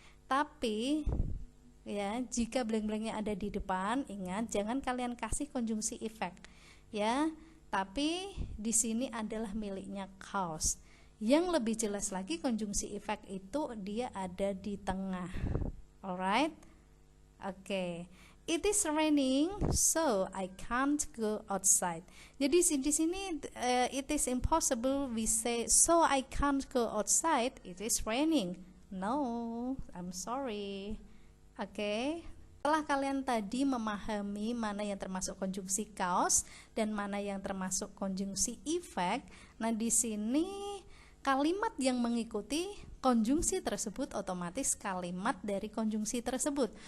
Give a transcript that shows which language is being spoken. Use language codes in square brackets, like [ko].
[id] Tapi ya, jika blank-blanknya ada di depan, ingat jangan kalian kasih konjungsi efek ya. Tapi di sini adalah miliknya cause. Yang lebih jelas lagi, konjungsi efek itu dia ada di tengah. [en] Alright? Oke. It is raining, so I can't go outside. [id] Jadi di sini [en] it is impossible we say so I can't go outside. It is raining. No, I'm sorry. Oke. [id] Setelah kalian tadi memahami mana yang termasuk konjungsi cause dan mana yang termasuk konjungsi effect, nah di sini kalimat yang mengikuti konjungsi tersebut otomatis kalimat dari konjungsi tersebut.